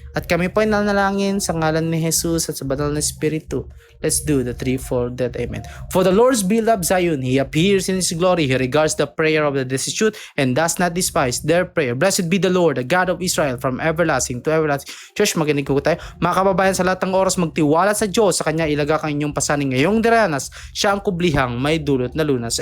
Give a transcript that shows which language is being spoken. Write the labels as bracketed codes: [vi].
[tl] At kami po ay nanalangin sa ngalan ni Jesus at sa banal na Espiritu. [en] Let's do the 3-4 that amen. For the Lord's beloved Zion, He appears in His glory. He regards the prayer of the destitute and does not despise their prayer. Blessed be the Lord, the God of Israel, from everlasting to everlasting. [tl] Church, makinig ko tayo. Mga kababayan, sa lahat ng oras, magtiwala sa Diyos. Sa Kanya ilagak ang inyong pasaning ngayong diranas. Siya ang kublihang may dulot na lunas.